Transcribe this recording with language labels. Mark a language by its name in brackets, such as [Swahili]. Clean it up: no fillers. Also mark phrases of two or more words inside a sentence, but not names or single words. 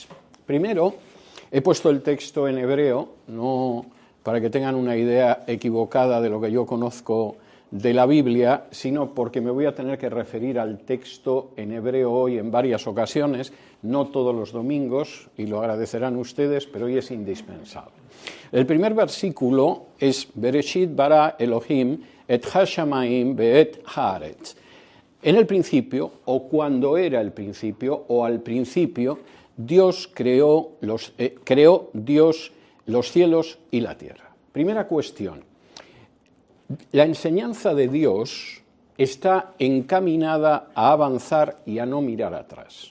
[Spanish] Primero, he puesto el texto en hebreo, no para que tengan una idea equivocada de lo que yo conozco de la Biblia, sino porque me voy a tener que referir al texto en hebreo hoy en varias ocasiones, no todos los domingos, y lo agradecerán ustedes, pero hoy es indispensable. El primer versículo es [Hebrew] בראשית ברא אלהים את השמים ואת הארץ. [Spanish] En el principio, o cuando era el principio, o al principio, Dios creó los cielos y la tierra. Primera cuestión. La enseñanza de Dios está encaminada a avanzar y a no mirar atrás.